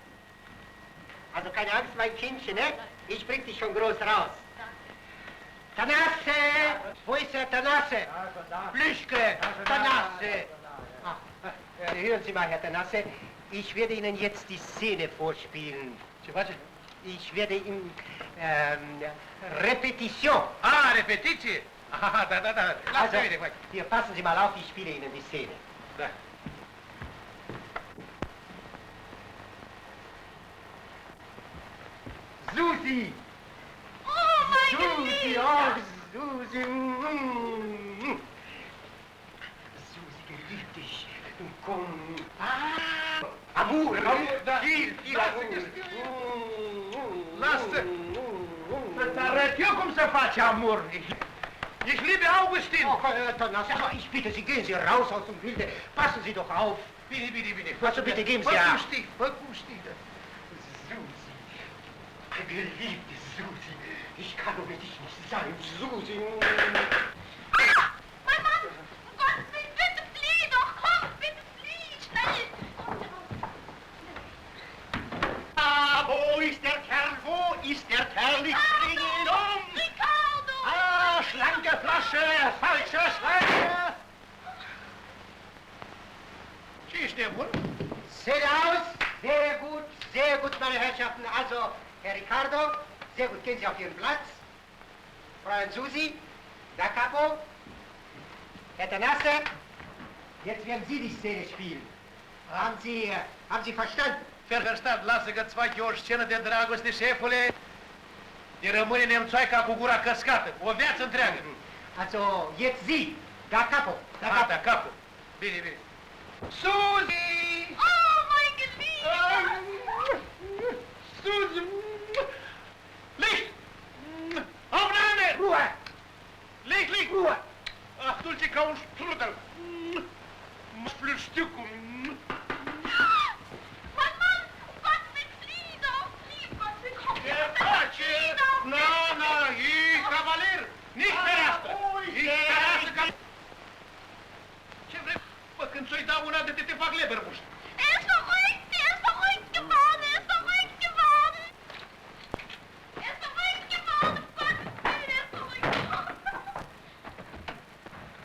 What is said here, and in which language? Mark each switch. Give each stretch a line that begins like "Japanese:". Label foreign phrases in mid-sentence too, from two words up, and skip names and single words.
German: Also keine Angst, mein Kindchen, ne? Ich bring dich schon groß raus. Tanasse! Wo ist der Tanasse? Plüschke! Tanasse! Hören Sie mal, Herr Tanasse, ich werde Ihnen jetzt die Szene vorspielen.
Romanian: Ce face?
German: Ich werde ihm Repetition.
Romanian: Ah, repetiție? Ah, da. Lasă
German: Also,
Romanian: bine, mai.
German: hier, passen Sie mal auf, ich spiele Ihnen die Szene.
Romanian: Da.
German: Susi! Oh, mein Susi, Geliebter! oh, Susi! Susi, geliebt dich. Komm. Amour,
Romanian: da.
German: Viel
Romanian: Lasă Amour. că știu Lasă. Să-ți arăt eu cum se face amor. Ești liber, Augustin.
German: Oh, Tanasse, ich bitte Sie, gehen Sie raus aus dem Bilde. Passen Sie doch auf.
Romanian: Bine.
German: Also bitte geben Sie
Romanian: Fă
German: ab.
Romanian: cum știi, fă cum știi.
German: Susi, geliebte Susi, ich kann ohne dich nicht sein, Susi. Mein Mann! Um Gottes Willen, bitte flieh doch! Komm, bitte flieh! Schnell! Wo ist der Kerl? Wo ist der Kerl? Ich bringe ihn um! Ricardo! Ah, schlanke Flasche, falsche Schlange!
Romanian: Ce ești nebun?
German: Seht aus! Sehr gut, meine Herrschaften. Also, Herr Ricardo, sehr gut, gehen Sie auf Ihren Platz. Fräulein Susi,
Italian: da Capo,
German: Herr Tanasse, jetzt werden Sie die Szene spielen. Haben Sie verstanden?
Romanian: Ferverstat, lasă că-ți fac eu o scenă de dragoste, șefule. Ne rămâne nemțoaica cu gura căscată, o viață întreagă.
German: Also, jetzt Sie,
Italian: da Capo,
German: da
Romanian: Da, Capo. da, capul. Bine. Suzi!
German: Oh, mein Geliebter! Suzi! Licht! Aufnahme! Ruhe! Licht! Ruhe! Ach,
Romanian: dulce ca un strudel. Mă știu cum...
German: Mein Mann! Um Gottes Willen, flieh doch! Flieh, um Gottes Willen, komm!
Romanian: Ce face? Na, e cavaler! Nici fereastră! Nici fereastră! Ce vrei? Bă, când ți-o-i dau una de te fac lebermuș.
German: Er ist verrückt geworden! Um Gottes Willen, er ist verrückt geworden!